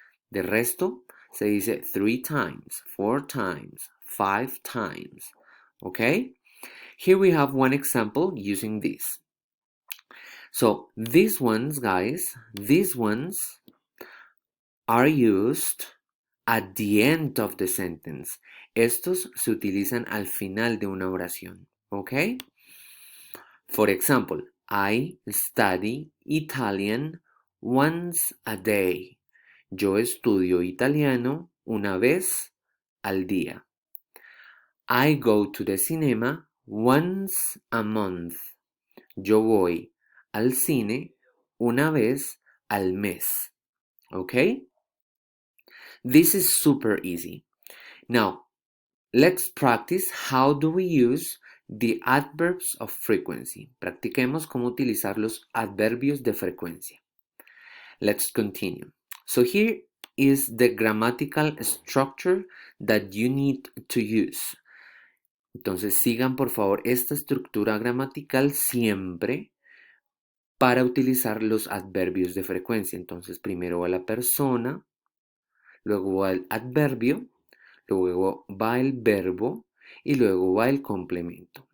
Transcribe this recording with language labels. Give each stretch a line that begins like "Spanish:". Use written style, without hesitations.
Spanish: De resto, se dice
English: 3 times, 4 times, 5 times, okay? Here we have one example using this. So these ones, guys, these ones are used at the end of the sentence.
Spanish: Estos se utilizan al final de una oración, ¿ok?
English: For example, I study Italian once a day.
Spanish: Yo estudio italiano una vez al día.
English: I go to the cinema once a month.
Spanish: Yo voy al cine una vez al mes.
English: ¿Ok? This is super easy. Now, let's practice how do we use the adverbs of frequency.
Spanish: Practiquemos cómo utilizar los adverbios de frecuencia.
English: Let's continue. So here is the grammatical structure that you need to use.
Spanish: Entonces sigan por favor esta estructura gramatical siempre para utilizar los adverbios de frecuencia. Entonces primero va la persona, luego va el adverbio, luego va el verbo y luego va el complemento.